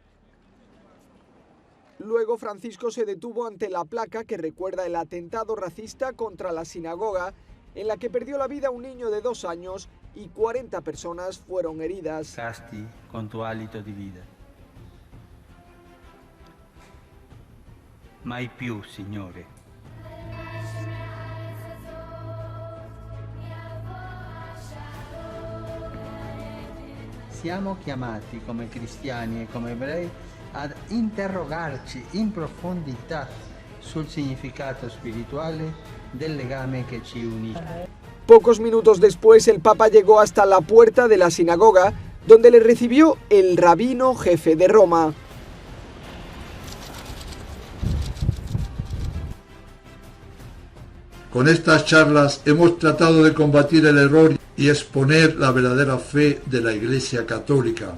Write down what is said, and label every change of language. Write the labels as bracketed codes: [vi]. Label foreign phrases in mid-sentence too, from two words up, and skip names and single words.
[es] Luego Francisco se detuvo ante la placa que recuerda el atentado racista contra la sinagoga, en la que perdió la vida un niño de 2 años y 40 personas fueron heridas. Casti con tu hálito de vida. [it] Mai più, Signore. Siamo chiamati come cristiani e come ebrei ad interrogarci in profondità sul significato spirituale del legame que ci unisce. [es] Pocos minutos después, el Papa llegó hasta la puerta de la sinagoga, donde le recibió el rabino jefe de Roma. Con estas charlas hemos tratado de combatir el error y exponer la verdadera fe de la Iglesia Católica.